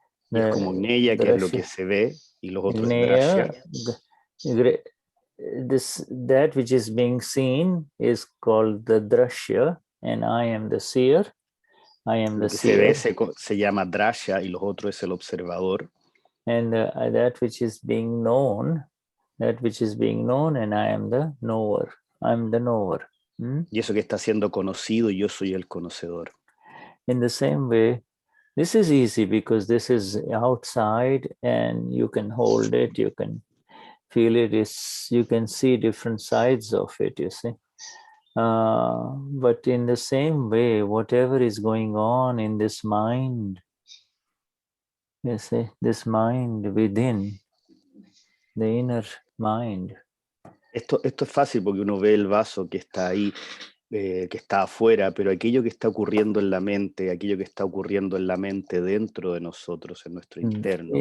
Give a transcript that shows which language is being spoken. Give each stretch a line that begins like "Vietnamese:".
Spanish: Y es como Gneya, que es lo que se ve, y los otros es Drashya.
English: That which is being seen is called the drashya, and I am the seer. I am
Spanish: Lo que se ve
English: seer.
Spanish: se llama Drashya y los otros es el observador.
English: And that which is being known, and I am the knower. I'm the knower.
Spanish: Y eso que está siendo conocido, yo soy el conocedor.
English: In the same way, this is easy because this is outside and you can hold it, you can feel it, you can see different sides of it, you see. But in the same way, whatever is going on in this mind, you see, this mind within, the inner mind.
Spanish: Esto es fácil porque uno ve el vaso que está ahí, que está afuera, pero aquello que está ocurriendo en la mente, aquello que está ocurriendo en la mente dentro de nosotros, en nuestro interno.